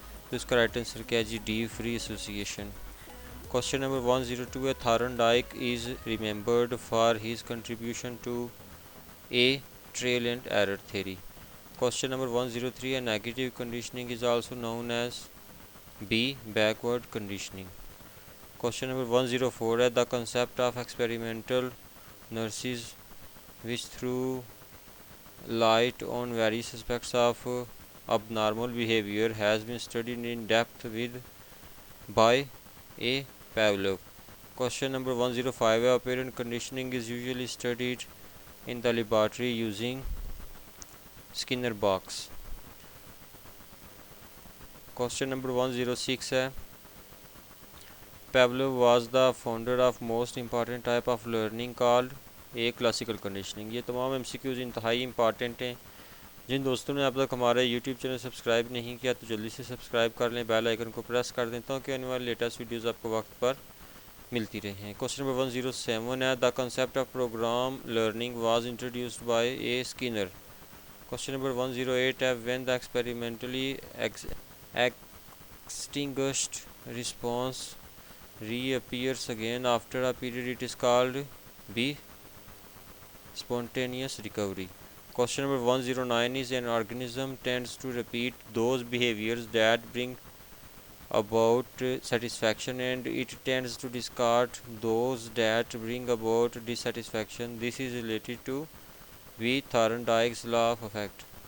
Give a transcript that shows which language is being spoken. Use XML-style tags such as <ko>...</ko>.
<ur>تو اس کا right answer کیا ہے جی؟ D, free association.</ur> <en>Question number 102 ہے Thorndike is remembered for his contribution to A. Trial and error theory. Question number 103 ہے Negative conditioning is also known as B. Backward conditioning. Question number 104 ہے The concept of experimental nurses which throw light on various aspects of abnormal behavior has been studied in depth by A. Pavlov. Question number 105 ہے Operant conditioning is usually studied in the laboratory using Skinner box. Question number 106 ہے Pavlov was the founder of most important type of learning called A. Classical conditioning.</en> <ur>یہ تمام M C Qs انتہائی important ہیں. جن دوستوں نے اب تک ہمارے یوٹیوب چینل سبسکرائب نہیں کیا تو جلدی سے سبسکرائب کر لیں، بیل آئیکن کو پریس کر دیں تاکہ آنے والی لیٹسٹ ویڈیوز آپ کو وقت پر ملتی رہیں.</ur> <en>Question number 107 ہے the concept of program learning was introduced by A Skinner. Question number 108 ہے when the experimentally extinguished response reappears again after a period it is called B spontaneous recovery. Question number 109 is an organism tends to repeat those behaviors that bring about satisfaction and it tends to discard those that bring about dissatisfaction. This is related to V. Thorndike's law of effect.</en>